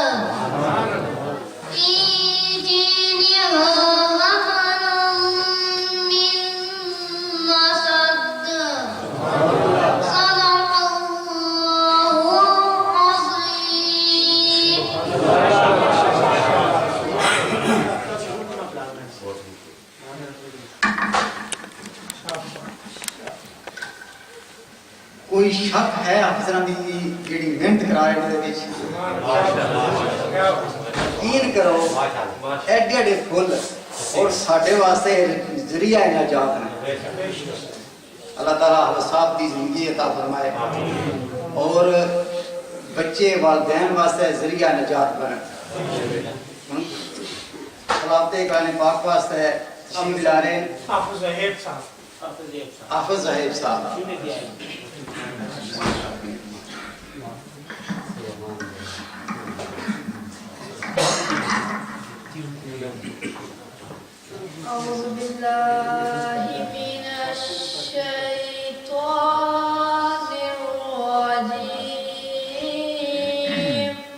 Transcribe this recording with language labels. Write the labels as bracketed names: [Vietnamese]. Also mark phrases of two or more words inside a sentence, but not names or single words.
[Arabic] في جيدها حبل من مسد. صدق الله العظيم. [Punjabi] کوئی شک ہے حافظاں دی جیڑی محنت کرا رہے ہیں یقین کرو ایڈے ایڈے پھول اور ساڈے واسطے ذریعہ نجات ہیں. [Urdu] اللہ تعالیٰ صاحب کی زندگی عطا فرمائے اور بچے والدین واسطے ذریعہ نجات بنے. خلافت قرآن پاک واسطے تشریف لا رہے ہیں حافظ زہیب صاحب. [Arabic] أعوذ بالله من الشيطان الرجيم.